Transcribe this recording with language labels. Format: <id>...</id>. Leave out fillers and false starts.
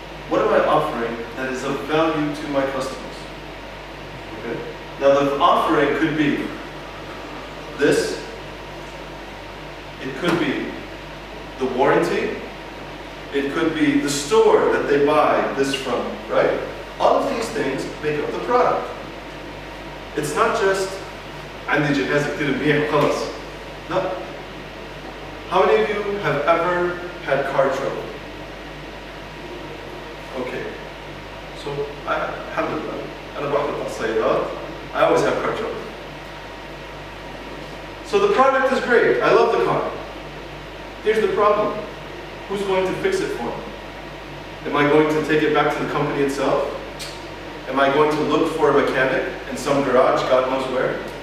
<en>What am I offering that is of value to my customers? Okay. Now the offering could be this. It could be the warranty. It could be the store that they buy this from, right? All of these things make up the product. It's not just</en> <ar>عندي جهاز كتير منيح وخلص.</ar> <en>No. How many of you have ever had car trouble? Okay. So</en> <ar>alhamdulillah, أنا بحضر السيارات.</ar> <en>I always have car trouble. So the product is great. I love the car. Here's the problem. Who's going to fix it for me? Am I going to take it back to the company itself? Am I going to look for a mechanic in some garage, God knows where?</en>